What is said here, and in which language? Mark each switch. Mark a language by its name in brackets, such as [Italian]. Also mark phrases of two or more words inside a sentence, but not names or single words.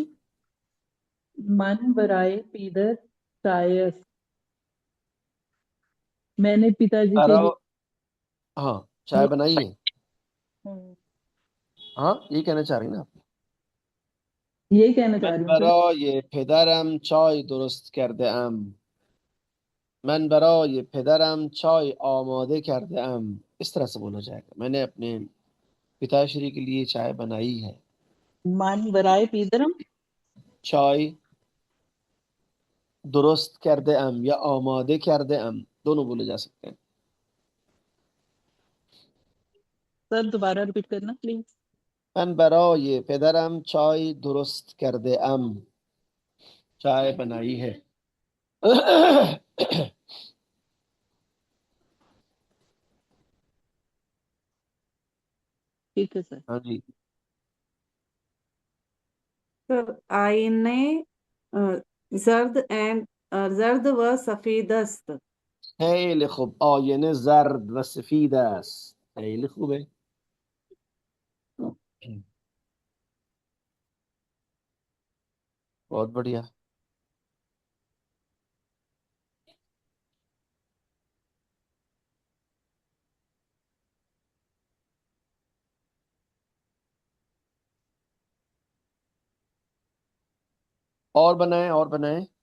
[Persian] من برای پدر چای است. [Hindi] मैंने पिताजी के अरे लिए। हाँ, चाय बनाई है। हम्म, हाँ, ये कहना चाह रही ना आप? यही कहना चाह मन रही हूँ सर। [Persian] برای پدرم چای درست کرده ام. من برای پدرم چای آماده کرده ام. [Hindi] इस तरह से बोला जाएगा, मैंने अपने पिताश्री के लिए चाय बनाई है। [Persian] من برای پدرم. چای درست کرده ام یا آماده کرده ام, [Hindi] दोनों बोले जा सकते हैं। सर दोबारा रिपीट करना प्लीज। [Persian] من برای پدرم چای درست کرده ام. [Hindi] चाय बनाई है। ठीक है सर। हाँ जी। [Persian] تو آینه زرد اند زرد و سفید است. خیلی خوب. آینه زرد و سفید است. خیلی خوبه. [Hindi] बहुत बढ़िया। और बनाए, और बनाए।